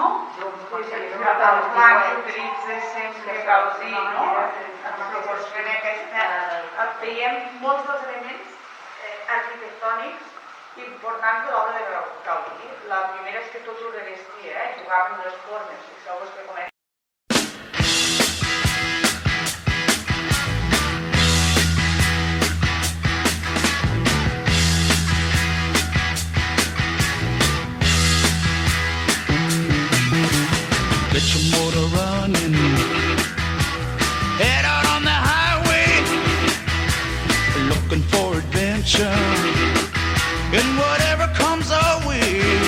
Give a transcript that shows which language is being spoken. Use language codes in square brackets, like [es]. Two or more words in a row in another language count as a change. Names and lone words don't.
[ca] El blanc que utilitza sempre cal dir, no? Ens proporciona aquesta... Veiem molts dels elements arquitectònics importants de l'obra de Gaudí. La primera és que tot ho revestia, jugava amb les formes. Fixeu-vos que comença. [en] Get your motor running, head out on the highway, looking for adventure, and whatever comes our way.